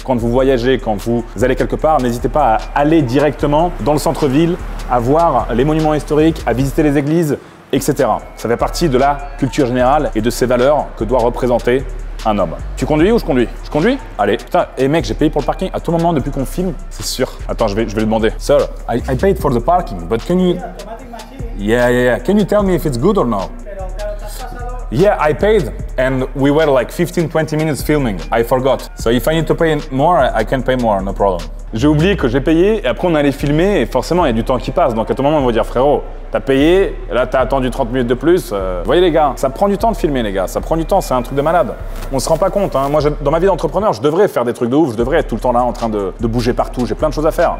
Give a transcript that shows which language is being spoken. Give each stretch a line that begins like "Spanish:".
French: Quand vous voyagez, quand vous allez quelque part, n'hésitez pas à aller directement dans le centre-ville, à voir les monuments historiques, à visiter les églises, etc. Ça fait partie de la culture générale et de ces valeurs que doit représenter un homme. Tu conduis ou je conduis? Je conduis? Allez. Putain, et mec, j'ai payé pour le parking à tout moment depuis qu'on filme, c'est sûr. Attends, je vais le demander.
English: Sir, I paid for the parking, but can you... Yeah. Can you tell me if it's good or no? Yeah, I paid and we were like 15-20 minutes filming. I forgot. So if I need to pay more, I can pay more, no problem.
French: J'ai oublié que j'ai payé et après on allait filmer et forcément il y a du temps qui passe. Donc à tout moment on va dire frérot, t'as payé, et là t'as attendu 30 minutes de plus. Vous voyez les gars, ça prend du temps de filmer les gars, ça prend du temps, c'est un truc de malade. On se rend pas compte, hein. Moi dans ma vie d'entrepreneur, je devrais faire des trucs de ouf, je devrais être tout le temps là en train de bouger partout, j'ai plein de choses à faire.